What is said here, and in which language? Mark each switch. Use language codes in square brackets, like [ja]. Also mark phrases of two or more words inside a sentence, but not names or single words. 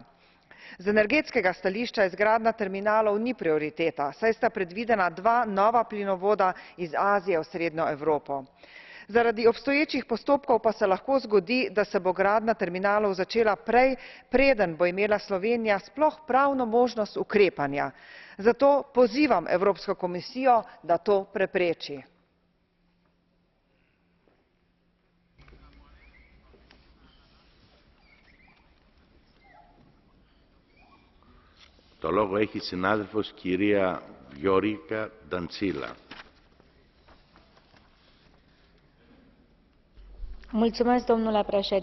[sl] Z energetskega stališča izgradnja terminalov ni prioriteta, saj sta predvidena dva nova plinovoda iz Azije v srednjo Evropo. Zaradi obstoječih postopkov pa se lahko zgodi, da se bo gradnja terminalov začela prej, preden bo imela Slovenija sploh pravno možnost ukrepanja. Zato pozivam Evropsko komisijo, da to prepreči. [el] Το λόγο έχει συνάδελφος κυρία Viorica Dăncilă. [ro] Mulțumesc, domnule președinte.